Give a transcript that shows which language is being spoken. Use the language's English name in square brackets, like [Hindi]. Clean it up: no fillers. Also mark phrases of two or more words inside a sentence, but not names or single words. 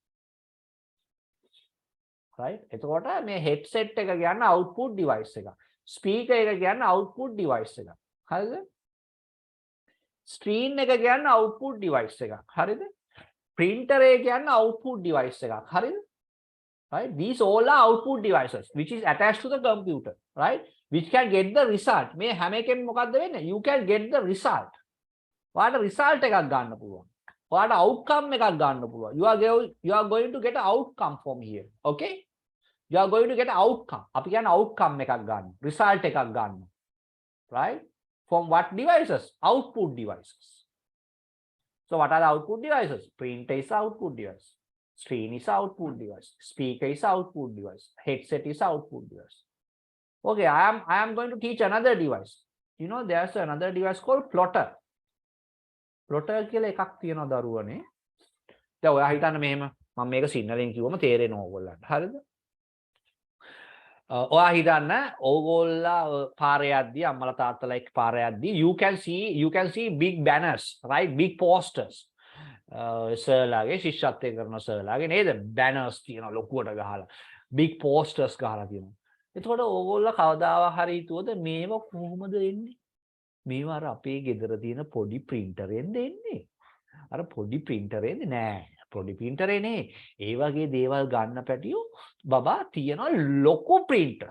[Sinhala] right? එතකොට මේ හෙඩ්සෙට් එක කියන්නේ [English] output device [Sinhala] එක. ස්පීකර් එක කියන්නේ [English] output device [Sinhala] එක. හරිද? ස්ක්‍රීන් එක කියන්නේ [English] output device [Sinhala] එකක්. හරිද? printer එක කියන්නේ [English] output device [Sinhala] එකක්. හරිද? [English] Right? These all are output devices which is attached to the computer, right? Which can get the result. [Sinhala] මේ හැම එකෙම මොකද්ද වෙන්නේ? [English] You can get the result. [Sinhala] ඔයාලට result එකක් ගන්න පුළුවන්. ඔයාලට outcome එකක් ගන්න පුළුවන්. [English] You are going to get an outcome from here. Okay? You are going to get an outcome. [Sinhala] අපි කියන්නේ outcome එකක් ගන්න. result එකක් ගන්න. [English] Right? From what devices? Output devices. So what are the output devices? Printer is output device. Screen is output device. Speaker is output device. Headset is output device. Okay, I am going to teach another device. You know, there's another device called plotter. [Sinhala] Plotter කියලා එකක් තියෙනවා දරුවනේ. දැන් ඔයා හිතන්න මෙහෙම මම මේක සිංහලෙන් කිව්වම තේරෙනවා ඕගොල්ලන්ට. හරිද? ඔයා හිතන්න ඕගොල්ලා පාරේ යද්දී අම්මලා තාත්තලා එක්ක පාරේ යද්දී [English] you can see big banners, right? Big posters. [Sinhala] සර්ලාගේ ශිෂ්‍යත්වය කරන සර්ලාගේ නේද? banners තියෙනවා ලොකුවට ගහලා. [English] big posters [Sinhala] ගහලා තියෙනවා. එතකොට ඕගොල්ලෝ කවදාවත් හරි හිතුවද මේව කොහොමද එන්නේ? මේවා අර අපේ ගෙදර තියෙන පොඩි printerෙන් දෙන්නේ. අර පොඩි printerෙන් නෑ. පොඩි printerේ නේ. ඒ වගේ දේවල් ගන්න පැටියෝ බබා තියනවා ලොකු printers.